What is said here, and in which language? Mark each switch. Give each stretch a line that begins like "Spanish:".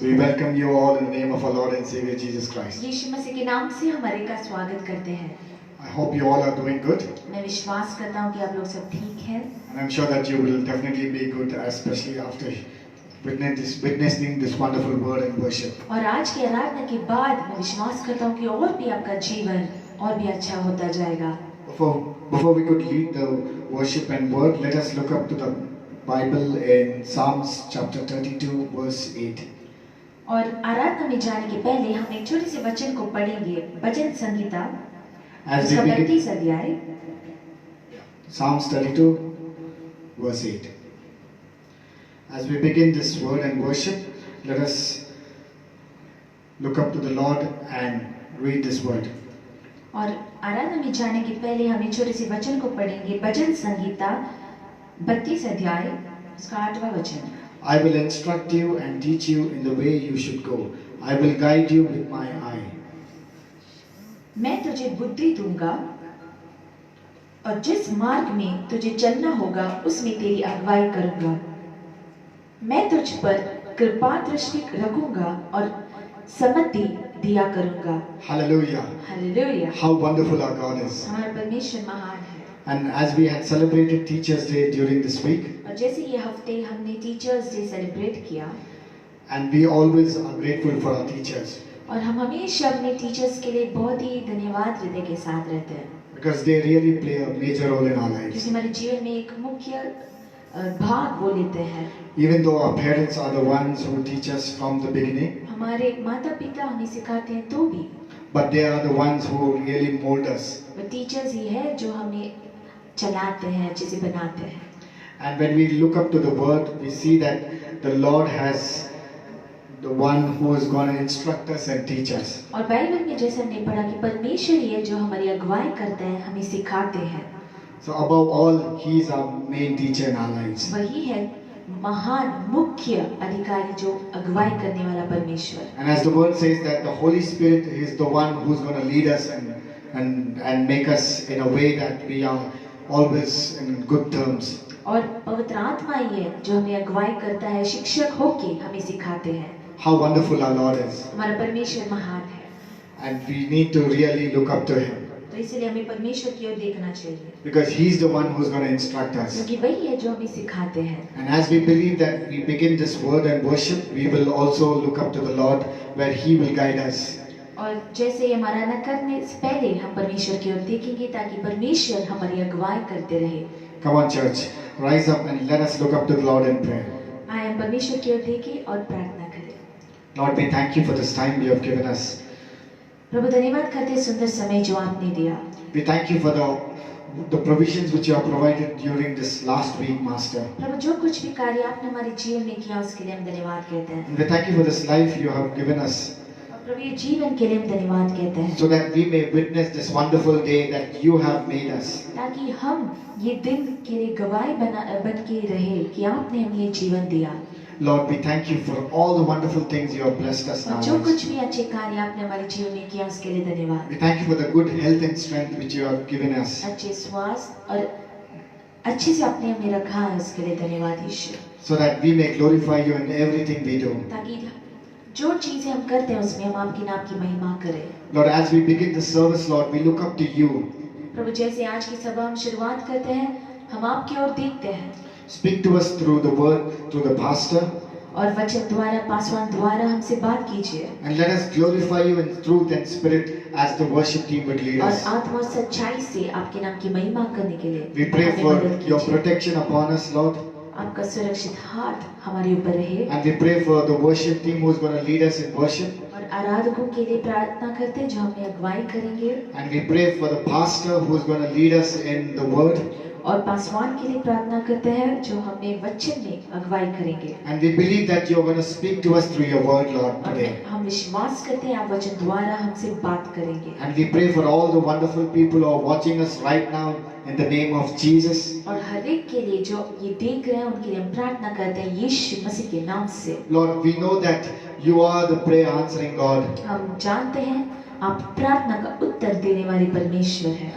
English: We welcome you all in the name of our Lord and Savior Jesus Christ.
Hindi: यीशु मसीह के नाम से हमारे का स्वागत करते हैं।
English: I hope you all are doing good,
Hindi: मैं विश्वास करता हूँ कि आप लोग सब ठीक हैं
English: and I'm sure that you will definitely be good, especially after witnessing this wonderful word and worship.
Hindi: और आज की आराधना के बाद मैं विश्वास करता हूँ कि और भी आपका जीवन और भी अच्छा होता जाएगा।
English: Before we could lead the worship and word, let us look up to the Bible in Psalms chapter 32 verse 8.
Hindi: और आराधना में जाने के पहले हम एक छोटे से वचन को पढ़ेंगे। भजन संगीता उसका 32 अध्याय
English: Psalms 32 verse 8. As we begin this word and worship, let us look up to the Lord and read this word.
Hindi: और आराधना में जाने के पहले हम एक छोटे से वचन को पढ़ेंगे। भजन संगीता 32 अध्याय उसका 8वां वचन।
English: I will instruct you and teach you in the way you should go. I will guide you with my eye.
Hindi: मैं तुझे बुद्धि दूंगा और जिस मार्ग में तुझे चलना होगा उसमें तेरी अगुवाई करूंगा। मैं तुझ पर कृपा दृष्टि रखूंगा और सम्मति दिया करूंगा।
English: Hallelujah. Hallelujah. How wonderful our God is.
Hindi: हमारा परमेश्वर महान है।
English: And as we had celebrated Teachers' Day during this week,
Hindi: और जैसे ये हफ्ते हमने टीचर्स डे सेलिब्रेट किया,
English: and we always are grateful for our teachers
Hindi: और हम हमेशा अपने टीचर्स के लिए बहुत ही धन्यवाद हृदय के साथ रहते हैं,
English: because they really play a major role in our lives.
Hindi: क्योंकि हमारे जीवन में एक मुख्य भाग वो लेते हैं।
English: Even though our parents are the ones who teach us from the beginning,
Hindi: हमारे माता पिता हमें सिखाते हैं तो भी
English: but they are the ones who really mold us.
Hindi: वो टीचर्स ही है जो हमें चलाते हैं, अच्छे से बनाते हैं।
English: And when we look up to the word, we see that the Lord has the one who is going to instruct us and teach us.
Hindi: और बाइबल में जैसे हमने पढ़ा कि परमेश्वर ही है जो हमारी अगुवाई करते हैं, हमें सिखाते हैं।
English: So above all, He is our main teacher in our lives.
Hindi: वही है महान मुख्य अधिकारी जो अगुवाई करने वाला परमेश्वर।
English: And as the word says that the Holy Spirit is the one who's going to lead us and make us in a way that we are always in good terms.
Hindi: और पवित्र आत्मा ही है जो हमें अगुवाई करता है, शिक्षक होके हमें सिखाते हैं।
English: How wonderful our Lord is.
Hindi: हमारा परमेश्वर महान है।
English: And we need to really look up to Him.
Hindi: तो इसलिए हमें परमेश्वर की ओर देखना चाहिए।
English: Because He's the one who's going to instruct us.
Hindi: क्योंकि वही है जो हमें सिखाते हैं।
English: And as we believe that we begin this word and worship, we will also look up to the Lord where He will guide us.
Hindi: और जैसे ये आराधना करने से पहले हम परमेश्वर की ओर देखेंगे ताकि परमेश्वर हमारी अगुवाई करते रहे।
English: Come on, church, rise up and let us look up to the Lord in prayer.
Hindi: आए हम परमेश्वर की ओर देखें और प्रार्थना करें।
English: Lord, we thank you for this time you have given us.
Hindi: प्रभु धन्यवाद करते हैं सुंदर समय जो आपने दिया।
English: We thank you for the provisions which you have provided during this last week, Master.
Hindi: प्रभु जो कुछ भी कार्य आपने हमारे जीवन में किया उसके लिए हम धन्यवाद कहते हैं।
English: And we thank you for this life you have given us,
Hindi: और प्रभु ये जीवन के लिए हम धन्यवाद कहते हैं।
English: so that we may witness this wonderful day that you have made us.
Hindi: ताकि हम ये दिन के लिए गवाही बन के रहे कि आपने हमें ये जीवन दिया।
English: Lord, we thank you for all the wonderful things you have blessed us now.
Hindi: और जो कुछ भी अच्छे कार्य आपने हमारे जीवन में किया उसके लिए धन्यवाद।
English: We thank you for the good health and strength which you have given us,
Hindi: अच्छे स्वास्थ्य और अच्छे से आपने हमें रखा है उसके लिए धन्यवाद ईश्वर।
English: so that we may glorify you in everything we do.
Hindi: ताकि जो चीजें हम करते हैं उसमें हम आपके नाम की महिमा करें।
English: Lord, as we begin the service, Lord, we look up to you.
Hindi: प्रभु जैसे आज की सभा हम शुरुआत करते हैं, हम आपकी ओर देखते हैं।
English: Speak to us through the word, through the pastor,
Hindi: और वचन द्वारा, पासवान द्वारा हमसे बात कीजिए।
English: and let us glorify you in truth and spirit as the worship team would lead
Hindi: और
English: us.
Hindi: आत्मा और सच्चाई से आपके नाम की महिमा करने के लिए
English: We pray
Hindi: हमें
English: for
Hindi: मदद
English: your
Hindi: कीजिए।
English: protection upon us, Lord,
Hindi: आपका सुरक्षित हाथ हमारे ऊपर रहे।
English: and we pray for the worship team who is going to lead us in worship,
Hindi: और आराधकों के लिए प्रार्थना करते हैं जो हमें अगुवाई करेंगे।
English: and we pray for the pastor who is going to lead us in the word,
Hindi: और पासवान के लिए प्रार्थना करते हैं जो हमें वचन में अगुवाई करेंगे।
English: and we believe that you are going to speak to us through your word, Lord,
Hindi: और
English: today.
Hindi: हम विश्वास करते हैं आप वचन द्वारा हमसे बात करेंगे।
English: And we pray for all the wonderful people who are watching us right now in the name of Jesus.
Hindi: और हर एक के लिए जो ये देख रहे हैं उनके लिए हम प्रार्थना करते हैं यीशु मसीह के नाम से।
English: Lord, we know that you are the prayer answering God.
Hindi: हम जानते हैं आप प्रार्थना का उत्तर देने वाले परमेश्वर हैं।